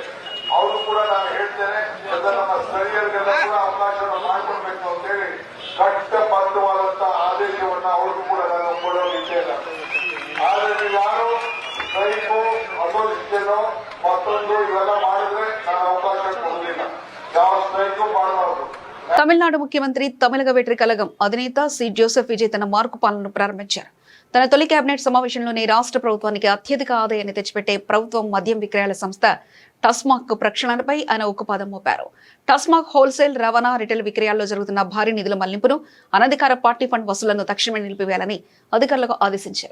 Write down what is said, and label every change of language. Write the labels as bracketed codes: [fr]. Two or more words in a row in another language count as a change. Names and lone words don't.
[kn] ಅವರು ಕೂಡ ನಾನು ಹೇಳ್ತೇನೆ, ನಮ್ಮ ಸ್ಥಳೀಯರಿಗೆಲ್ಲ ಕೂಡ ಅವಕಾಶವನ್ನು ಮಾಡಿಕೊಡ್ಬೇಕು ಅಂತ ಹೇಳಿ ಕಟ್ಟಬದ್ಧವಾದಂತ ಆದೇಶವನ್ನ ಅವ್ರಿಗೂ ಕೂಡ ನಾನು ಕೊಡೋ ವಿಷಯ. ಆದ್ರೆ ನೀವು ಯಾರು [en] strike, opposition, [kn] ಮತ್ತೊಂದು ಇವೆಲ್ಲ ಮಾಡಿದ್ರೆ ನಾನು ಅವಕಾಶ ಕೊಡುವುದಿಲ್ಲ. ಯಾವ ಸ್ಟ್ರೈಕು ಮಾಡಬಾರದು. [te] తమిళనాడు ముఖ్యమంత్రి తమిళగ వెట్రి కలగం అధినేత సి జోసెఫ్ విజయ్ తన మార్కు పాలనను ప్రారంభించారు. తన తొలి కేబినెట్ సమావేశంలోనే రాష్ట్ర ప్రభుత్వానికి అత్యధిక ఆదాయాన్ని తెచ్చిపెట్టే ప్రభుత్వం మద్యం విక్రయాల సంస్థ టస్మాక్ ప్రక్షాళనపై ఆయన ఉక్కుపాదం మోపారు. టస్మాక్ హోల్సేల్, రవాణా, రిటైల్ విక్రయాల్లో జరుగుతున్న భారీ నిధుల మళ్లింపును, అనధికార [en] party fund [te] వసూళ్లను తక్షణమే నిలిపివేయాలని అధికారులకు ఆదేశించారు.